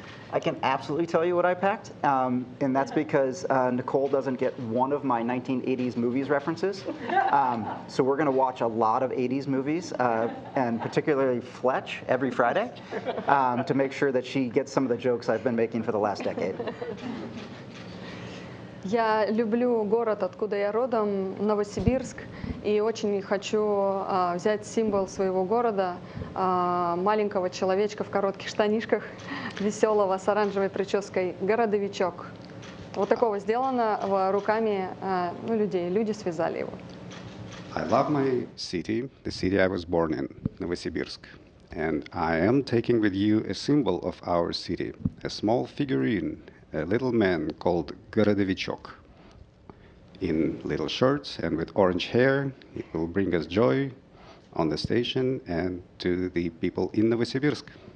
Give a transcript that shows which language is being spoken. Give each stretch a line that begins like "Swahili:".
English: I can absolutely tell you what I packed, and that's because Nicole doesn't get one of my 1980s movies references. So we're going to watch a lot of 80s movies, and particularly Fletch, every Friday, to make sure that she gets some of the jokes I've been making for the last decade.
Russian: Я люблю город, откуда я родом, Новосибирск, и очень хочу взять символ своего города, маленького человечка в коротких штанишках, веселого, с оранжевой прической, городовичок. Вот такого сделано руками людей, люди связали его.
English: I love my city, the city I was born in, Novosibirsk. And I am taking with you a symbol of our city, a small figurine, a little man called Gorodovichok. In little shorts and with orange hair, it will bring us joy on the station and to the people in Novosibirsk.